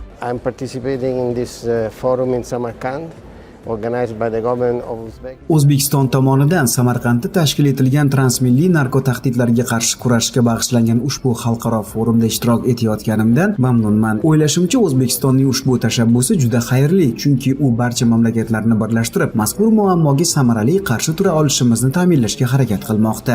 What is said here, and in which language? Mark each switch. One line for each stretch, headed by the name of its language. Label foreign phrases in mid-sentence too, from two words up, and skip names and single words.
English: I'm participating in this forum in Samarkand, organized by the government of Uzbekistan.
Uzbek: O'zbekiston tomonidan Samarqandda tashkil etilgan transmilliy narkotahdidlarga qarshi kurashga bag'ishlangan ushbu xalqaro forumda ishtirok etayotganimdan mamnunman. O'ylashimcha, O'zbekistonning ushbu tashabbusi juda xayrli, chunki u barcha mamlakatlarni birlashtirib, mazkur muammoga samarali qarshi tura olishimizni ta'minlashga harakat qilmoqda.